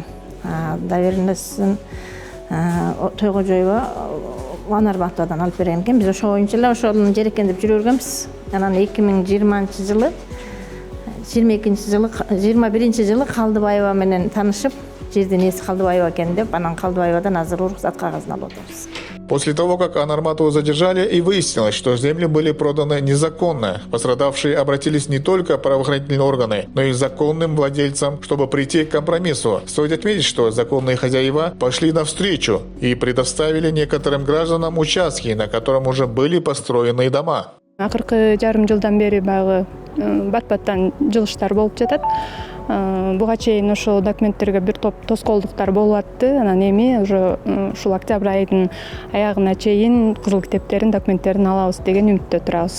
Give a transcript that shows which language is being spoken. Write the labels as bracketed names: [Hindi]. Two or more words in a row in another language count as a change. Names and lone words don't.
[Kyrgyz] Доверенностьун Тойгожойго Анарбактан алып берген экен. Биз ошо боюнча эле ошонун жер экен деп жүргөнбүз. Анан 2020-жылы 21-жылы Калдыбаева менен таанышып, жердин ээси Калдыбаева экен деп, анан Калдыбаевадан азыр уруксат кагазын алып атабыз. [Russian] После того, как Анарматову задержали и выяснилось, что земли были проданы незаконно, пострадавшие обратились не только в правоохранительные органы, но и к законным владельцам, чтобы прийти к компромиссу. Стоит отметить, что законные хозяева пошли навстречу и предоставили некоторым гражданам участки, на котором уже были построены дома. [Kyrgyz] Акыркы жарым жылдан бери баягы бат-баттан жылыштар болуп жатат. Буга чейин ошол документтерге бир топ тоскоолдуктар болуп атты. Анан эми уже ушул октябрь айынын аягына чейин кызыл китептерин, документтерин алабыз деген үмүттө турабыз.